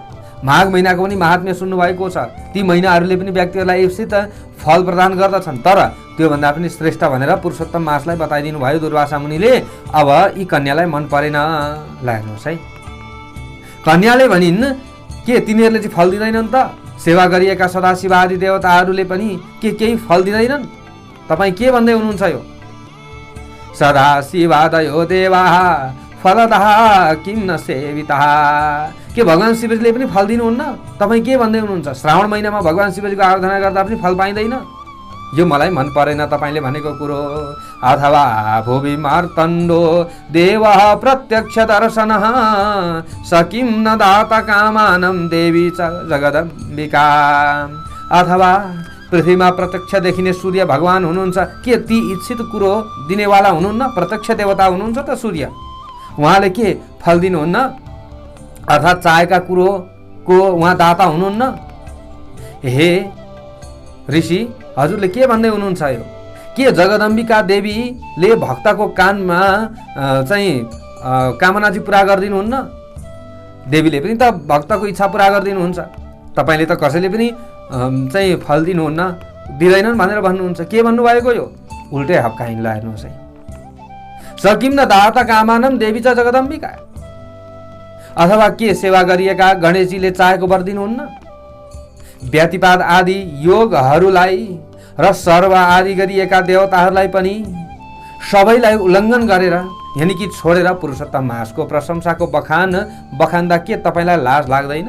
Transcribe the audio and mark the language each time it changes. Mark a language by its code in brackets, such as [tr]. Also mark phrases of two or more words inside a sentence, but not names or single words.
[ne] माघ महिनाको पनि महात्म्य सुन्नु भएको छ। ती महिनाहरूले पनि व्यक्तिहरूलाई निश्चित फल प्रदान गर्दछन्, तर त्योभन्दा पनि श्रेष्ठ भनेर पुरुषोत्तम मासलाई बताइदिनु भयो दुर्वासा मुनिले। अब यी कन्यालाई मन परेन। हेर्नुहोस् है, कन्याले भनिन्, के तिनीहरूले चाहिँ फल दिँदैनन् त? सेवा गरिएका सदाशिव आदि देवताहरूले पनि के केही फल दिँदैनन्? तपाईँ के भन्दै हुनुहुन्छ यो? [sa] सदाशिवादयो देवा फलदः किं न सेवितः। [ne] के भगवान शिवजीले पनि फल दिनुहुन्न? तपाईँ के भन्दै हुनुहुन्छ? श्रावण महिनामा भगवान शिवजीको आराधना गर्दा पनि फल पाइँदैन? यो मलाई मन परेन तपाईँले भनेको कुरो। [sa] अथवा भुवि मार्तण्डो देवः प्रत्यक्ष दर्शनः सकिं न दाता कामानं देवी च जगदम्बिका। [ne] अथवा पृथ्वीमा प्रत्यक्ष देखिने सूर्य भगवान हुनुहुन्छ, के ती इच्छित कुरो दिनेवाला हुनुहुन्न? प्रत्यक्ष देवता हुनुहुन्छ त सूर्य, उहाँले के फल दिनुहुन्न? अर्थात् चाहेका कुरोको उहाँ दाता हुनुहुन्न? हे ऋषि, हजुरले के भन्दै हुनुहुन्छ यो? के जगदम्बिका देवीले भक्तको कानमा चाहिँ कामना चाहिँ पुरा गरिदिनुहुन्न? देवीले पनि त भक्तको इच्छा पुरा गरिदिनुहुन्छ। तपाईँले त कसैले पनि चाहिँ फल दिनुहुन्न, दिँदैनन् भनेर भन्नुहुन्छ। के भन्नुभएको यो? उल्टै हप्काइन्। हेर्नुहोस् है, [sa] सकिम न दाता कामानम देवी च जगदम्बिका। [ne] अथवा के सेवा गरिएका गणेशजीले चाहेको वर दिनुहुन्न? व्यतिपाद आदि योगहरूलाई र सर्व आदि गरिएका देवताहरूलाई पनि सबैलाई उल्लङ्घन गरेर यानि कि छोडेर पुरुषोत्तम मासको प्रशंसाको बखान्दा के तपाईँलाई लाज लाग्दैन?